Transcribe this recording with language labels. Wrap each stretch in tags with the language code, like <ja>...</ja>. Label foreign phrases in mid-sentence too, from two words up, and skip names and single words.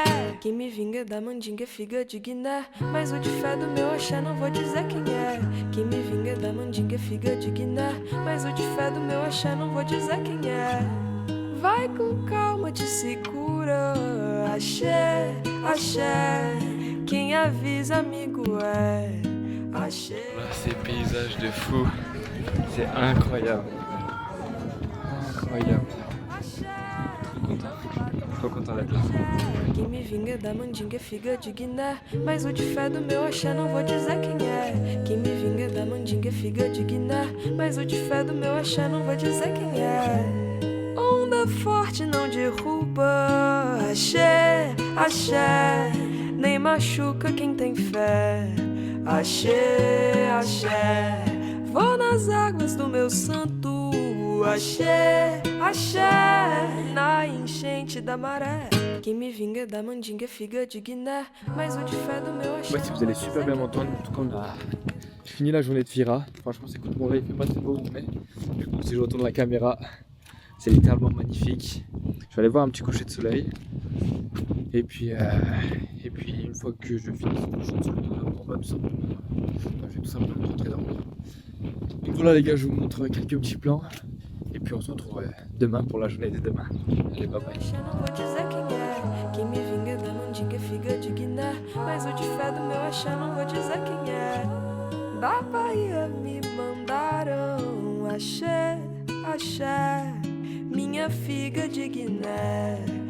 <pt>Quem me vinga da mandinga é figa de Guiné, mas o de fé do meu axé não vou dizer quem é. Quem me vinga da mandinga é figa de Guiné, mas o de fé do meu axé não vou dizer quem é. Vai com calma, te segura, axé, axé. Quem avisa, amigo, é axé.</pt> <fr>Ces paysages de fou, c'est incroyable. Incroyable. Trop content d'être là.</fr> <pt>Quem me vinga da mandinga é figa de Guiné, mas o de fé do meu axé não vou dizer quem é. Quem me vinga da mandinga é figa de Guiné, mas o de fé do meu axé não vou dizer quem é. Onda forte não derruba, axé, axé, nem machuca quem tem fé. Axé, axé, vou nas águas do meu santo. Axé, axé, na enchente da maré. Quem me vinga da mandinga é figa de Guiné, mas o de fé do meu axé.</pt> <fr>Bah, si vous allez super bien m'entendre, en tout cas on a fini la journée de Fira. Franchement c'est cool, bon là il fait pas très beau mais du coup si je retourne la caméra, c'est littéralement magnifique. Je vais aller voir un petit coucher de soleil. Et puis une fois que je finis ce coucher de soleil, on va tout simplement, je vais tout simplement rentrer dormir. Donc voilà les gars, je vous montre quelques petits plans. Et puis on se retrouve demain pour la journée de demain. Allez, bye bye.</fr> <pt>Axé não vou dizer quem é. Quem me vinga da mandinga é figa de Guiné, mas o de fé do meu axé não vou dizer quem é. Da Bahia me mandaram axé, axé, minha figa de Guiné.</pt>